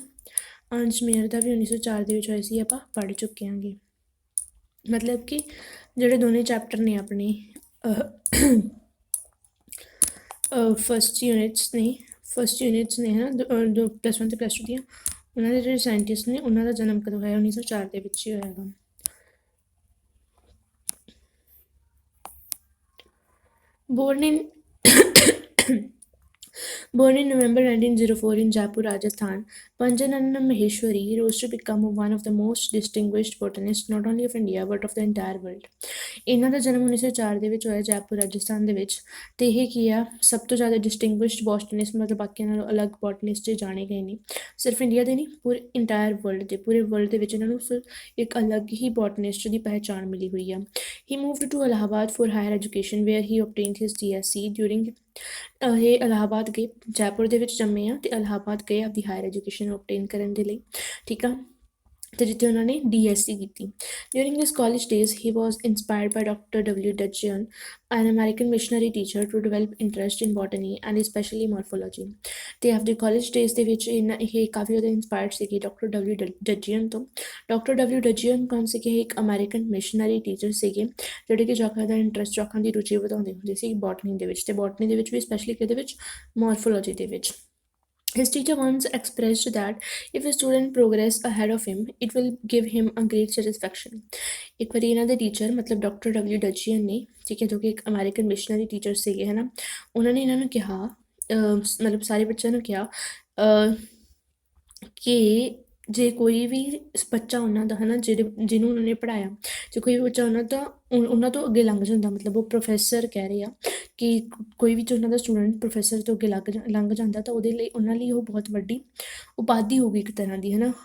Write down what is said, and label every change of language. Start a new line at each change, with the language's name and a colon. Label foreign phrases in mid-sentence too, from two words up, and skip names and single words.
Punjabi: ਅਰਨਸਟ ਮੇਅਰ ਦਾ ਵੀ 1904 ਦੇ ਵਿੱਚ ਹੋਇਆ ਸੀ, ਆਪਾਂ ਪੜ੍ਹ ਚੁੱਕੇ ਹਾਂਗੇ। ਮਤਲਬ ਕਿ ਜਿਹੜੇ ਦੋਨੇ ਚੈਪਟਰ ਨੇ ਆਪਣੇ
English: first units
Punjabi: ਨੇ ਹੈ ਨਾ, +1 ਅਤੇ +2 ਦੀਆਂ, ਉਹਨਾਂ ਦੇ ਜਿਹੜੇ ਸਾਇੰਟਿਸਟ ਨੇ ਉਹਨਾਂ ਦਾ ਜਨਮ ਕਦੋਂ ਹੋਇਆ? 1904 ਦੇ ਵਿੱਚ ਹੀ ਹੋਇਆ ਗਾ।
English: Born in November 1904 in Jaipur, Rajasthan, Panjananna Maheshwari rose to become one of the most distinguished botanists not only of India but of the entire world.
Punjabi: ਇਹਨਾਂ ਦਾ ਜਨਮ 1904 ਦੇ ਵਿੱਚ ਹੋਇਆ ਜੈਪੁਰ ਰਾਜਸਥਾਨ ਦੇ ਵਿੱਚ, ਅਤੇ ਇਹ ਕੀ ਆ ਸਭ ਤੋਂ ਜ਼ਿਆਦਾ
English: distinguished botanist,
Punjabi: ਮਤਲਬ ਬਾਕੀਆਂ ਨਾਲੋਂ ਅਲੱਗ ਬੋਟਨਿਸਟ ਜੇ ਜਾਣੇ ਗਏ ਨੇ, ਸਿਰਫ ਇੰਡੀਆ ਦੇ ਨਹੀਂ ਪੂਰੇ
English: entire world
Punjabi: ਦੇ, ਪੂਰੇ ਵਰਲਡ ਦੇ ਵਿੱਚ ਇਹਨਾਂ ਨੂੰ ਇੱਕ ਅਲੱਗ ਹੀ ਬੋਟਨਿਸਟ ਦੀ ਪਹਿਚਾਣ ਮਿਲੀ ਹੋਈ ਆ।
English: He moved to Allahabad for higher education where he obtained his DSc.
Punjabi: During ਇਹ ਇਲਾਹਾਬਾਦ ਗਏ, ਜੈਪੁਰ ਦੇ ਵਿੱਚ ਜੰਮੇ ਆ ਅਤੇ ਇਲਾਹਾਬਾਦ ਗਏ ਆਪਦੀ
English: higher education obtain
Punjabi: ਕਰਨ ਦੇ ਲਈ, ਠੀਕ ਆ। ਅਤੇ ਜਿੱਥੇ ਉਹਨਾਂ ਨੇ DSc ਕੀਤੀ।
English: During his college days he was inspired by Doctor W. Dudgeon, an American missionary teacher, to develop interest in botany and especially morphology।
Punjabi: ਅਤੇ ਆਪਦੇ
English: college days
Punjabi: ਦੇ ਵਿੱਚ ਇਹ ਕਾਫੀ ਜ਼ਿਆਦਾ ਇੰਸਪਾਇਰਡ ਸੀਗੀ ਡਾਕਟਰ W. Dudgeon ਤੋਂ। ਡਾਕਟਰ W. Dudgeon ਕੌਣ ਸੀਗੇ? ਇਹ ਇੱਕ
English: American missionary teacher
Punjabi: ਸੀਗੇ ਜਿਹੜੇ ਕਿ ਜੋਕਾਂ ਦਾ ਇੰਟਰਸਟ, ਜੋਕਾਂ ਦੀ ਰੁਚੀ ਵਧਾਉਂਦੇ ਹੁੰਦੇ ਸੀ ਬੋਟਨੀ ਦੇ ਵਿੱਚ, ਅਤੇ ਬੋਟਨੀ ਦੇ ਵਿੱਚ ਵੀ ਸਪੈਸ਼ਲੀ ਕਿਹਦੇ ਵਿੱਚ? ਮੋਰਫੋਲੋਜੀ ਦੇ ਵਿੱਚ।
English: His teacher once expressed that if a student progress ahead of him, it will give him a great satisfaction।
Punjabi: ਇੱਕ ਵਾਰੀ ਇਹਨਾਂ ਦੇ ਟੀਚਰ ਮਤਲਬ ਡਾਕਟਰ W. Dudgeon ਨੇ, ਠੀਕ ਹੈ, ਜੋ ਕਿ ਇੱਕ
English: American missionary teacher
Punjabi: ਸੀਗੇ, ਹੈ ਨਾ, ਉਹਨਾਂ ਨੇ ਇਹਨਾਂ ਨੂੰ ਕਿਹਾ, ਮਤਲਬ ਸਾਰੇ ਬੱਚਿਆਂ ਨੂੰ ਕਿਹਾ ਕਿ ਜੇ ਕੋਈ ਵੀ ਬੱਚਾ ਉਹਨਾਂ ਦਾ, ਹੈ ਨਾ, ਜਿਹਨੂੰ ਉਹਨਾਂ ਨੇ ਪੜ੍ਹਾਇਆ, ਜੇ ਕੋਈ ਵੀ ਬੱਚਾ ਉਹਨਾਂ ਤੋਂ ਅੱਗੇ ਲੰਘ ਜਾਂਦਾ, ਮਤਲਬ ਉਹ ਪ੍ਰੋਫੈਸਰ ਕਹਿ ਰਹੇ ਆ ਕਿ ਕੋਈ ਵੀ ਜੋ ਉਹਨਾਂ ਦਾ ਸਟੂਡੈਂਟ ਪ੍ਰੋਫੈਸਰ ਤੋਂ ਅੱਗੇ ਲੰਘ ਜਾਂਦਾ ਤਾਂ ਉਹਨਾਂ ਲਈ ਉਹ ਬਹੁਤ ਵੱਡੀ ਉਪਾਧੀ ਹੋਊਗੀ ਇੱਕ ਤਰ੍ਹਾਂ ਦੀ, ਹੈ ਨਾ।